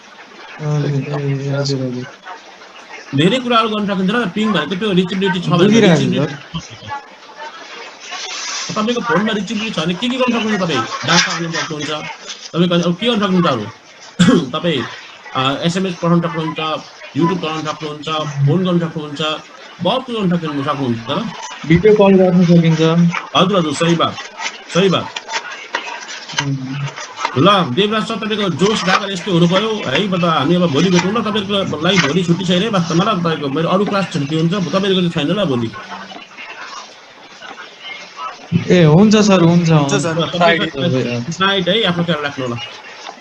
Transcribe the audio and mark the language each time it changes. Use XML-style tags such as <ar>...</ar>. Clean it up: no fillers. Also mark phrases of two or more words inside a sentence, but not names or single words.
<ne>धेरै कुराहरू गर्न सकिन्छ र पिङ भनेको त्यो रिचेबिलिटी छ भने तपाईँको फोनमा रिचेबिलिटी छ भने के गर्न सक्नुहुन्छ? तपाईँ डाटा हाल्नु सक्नुहुन्छ, तपाईँको अब के गर्न सक्नुहुन्छ? अरू तपाईँ एसएमएस पठाउन सक्नुहुन्छ, युट्युब चलाउन सक्नुहुन्छ, फोन गर्न सक्नुहुन्छ, बहुत कुरो गर्न सक्नुहुन्छ र भिडियो कल गर्न सकिन्छ। हजुर हजुर</ne> <hi>सही बात सही बात।</hi> <ne>ल देवराज सर तपाईँको जोस डाकर यस्तो हुनु पर्यो है। हामी अब भोलि भेटौँ ल। तपाईँको लागि भोलि छुट्टी छैन है वास्तवमा। ल तपाईँको मेरो अरू क्लास छुट्टी हुन्छ, तपाईँको चाहिँ छैन ल भोलि। ए हुन्छ सर हुन्छ सर नाइट है, आफ्नो ख्याल राख्नु ल।</ne>